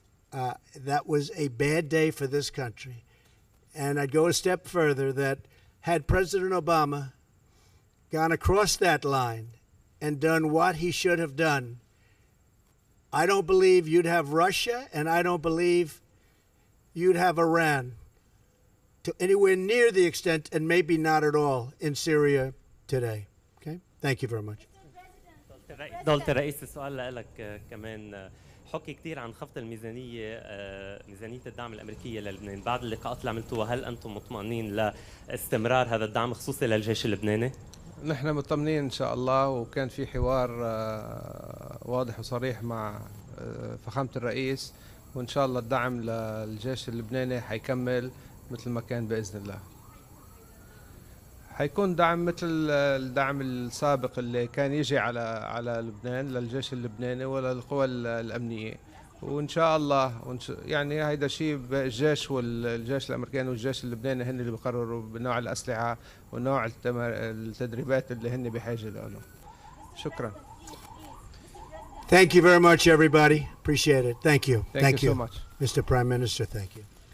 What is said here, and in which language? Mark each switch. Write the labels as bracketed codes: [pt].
[en] That was a bad day for this country. And I'd go a step further that had President Obama gone across that line and done what he should have done, I don't believe you'd have Russia, and I don't believe you'd have Iran to anywhere near the extent, and maybe not at all, in Syria today. Okay? Thank you very much. [ar] دولة رئيس السؤال لك كمان حكي كثير عن خفض الميزانية ميزانية الدعم الأمريكية للبنان بعد اللقاءات اللي عملتوها هل أنتم مطمئنين لاستمرار هذا الدعم خصوصي للجيش اللبناني؟ نحن مطمئنين إن شاء الله وكان في حوار واضح وصريح مع فخامة الرئيس وإن شاء الله الدعم للجيش اللبناني حيكمل مثل ما كان بإذن الله. حيكون دعم مثل الدعم السابق اللي كان يجي على لبنان للجيش اللبناني وللقوى الأمنية وإن شاء الله يعني هيدا شيء الجيش والجيش الأمريكاني والجيش اللبناني هن اللي بيقرروا بنوع الأسلحة ونوع التدريبات اللي هن بحاجة له. شكرا. [en] Thank you very much, everybody. Appreciate it. Thank you. Thank you so much. Mr. Prime Minister, thank you.